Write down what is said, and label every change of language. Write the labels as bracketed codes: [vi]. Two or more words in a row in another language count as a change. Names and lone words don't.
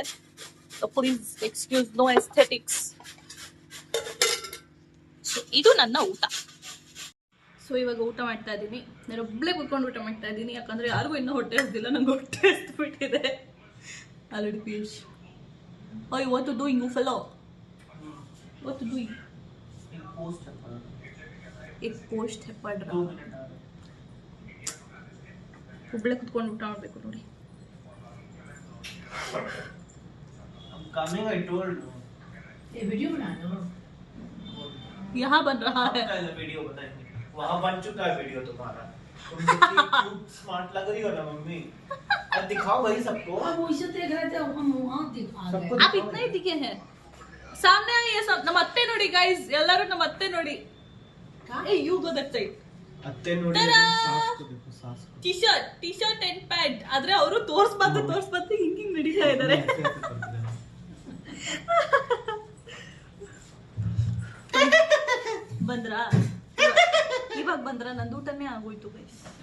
[en] please excuse, no aesthetics. so [kn] ಇದು ನನ್ನ ಊಟ. ಸೊ ಇವಾಗ ಊಟ ಮಾಡ್ತಾ ಇದ್ದೀನಿ. ನಾನು ಒಬ್ಳೆ ಕುತ್ಕೊಂಡು ಊಟ ಮಾಡ್ತಾ ಇದ್ದೀನಿ, ಯಾಕಂದ್ರೆ ಯಾರಿಗೂ ಇನ್ನೂ ಹೊಟ್ಟೆ ಹಸ್ದಿಲ್ಲ. ನಂಗೆ ಹೊಟ್ಟೆ ಹಸ್ಬಿಟ್ಟಿದೆ ಆಲ್ರೆಡಿ. ಪಿಯೂಷ್, ಓಯ್ [en] what to doing you fellow? what to doing? [hi] एक पोस्ट है पढ़ रहा हूँ. [kn] ಒಬ್ಳೆ ಕುತ್ಕೊಂಡು ಊಟ ಮಾಡಬೇಕು ನೋಡಿ. [en] Coming, I told you. [hi] ये वीडियो बना लो. यहाँ बन रहा है. वीडियो बताएंगे. वहाँ बन चुका है वीडियो तुम्हारा. तुम कितनी स्मार्ट लग रही हो ना मम्मी. अब दिखाओ भाई सबको. अब वैसे देख रहे थे, हम वहाँ दिखा सबको गए. आप इतना ही दिखे हैं. सामने आइए सब. [kn] ನಮ್ಮ ಅತ್ತೆ ನೋಡಿ ಗೈಸ್, ಎಲ್ಲರೂ ನಮ್ಮ ಅತ್ತೆ ನೋಡಿ. [en] Hey, you go that side. [kn] ಅತ್ತೆ ನೋಡಿ. [hi] सास को देखो, [kn] ಸಾಸ್. [en] T-shirt and pant. [kn] ಆದ್ರೆ ಅವರು ತೋರ್ಸ್ಬಂದು ಹಿಂಗ್ ನಡೀತಾ ಇದ್ದಾರೆ. ಬಂದ್ರಾ ಇವಾಗ ಬಂದ್ರ ನಂದು ಊಟನೇ ಆಗೋಯ್ತು ಗೈಸ್.